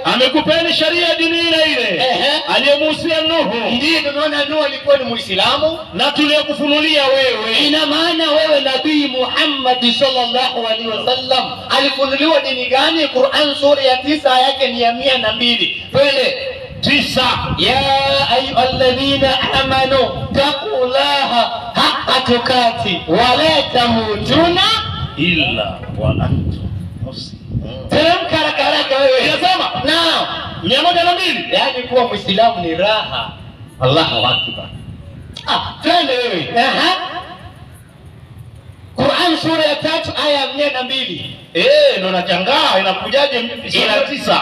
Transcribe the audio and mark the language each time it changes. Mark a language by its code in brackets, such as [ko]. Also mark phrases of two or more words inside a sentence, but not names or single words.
[sw] Amekupeni sheria dini ile aliyemuhusia Nuhu. Ndio tunaona Nuhu alikuwa ni Muislamu na tuliyokufunulia wewe. Ina maana wewe Nabii Muhammad [ar] صلى الله عليه وسلم [sw] alifunuliwa dini gani? Qur'an sura ya 9 yake ni ya 102. Twende 9. [ar] يا أيها الذين آمنوا اتقوا الله حق تقاته ولا تموتن إلا وأنتم مسلمون. [sw] Teremka haraka wewe. Inasema naam 102. Yaani kuwa Muislamu ni raha. [ar] الله أكبر. [sw] Twende wewe. Qur'an sura ya 3 aya 102. Ndio nachangaa inakujaje sura ya 9?